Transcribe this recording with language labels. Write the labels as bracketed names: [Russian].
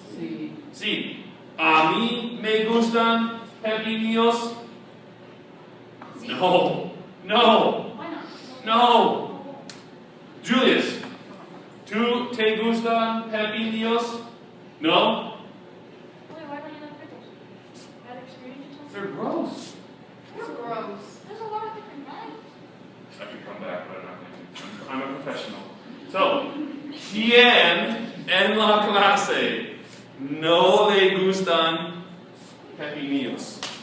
[Spanish] Sí. Sí. ¿A mí me gustan pepinillos? Sí. No. No. [English] Why not? [Spanish] No. Julius, ¿tú te gustan pepinillos? No? [English] Wait, why don't you like pickles? Bad experience or something? They're gross. They're gross. There's a lot of different kinds. I can come back, but I'm not going to. I'm a professional. So, [Spanish] ¿quién en la clase no le gustan pepinillos?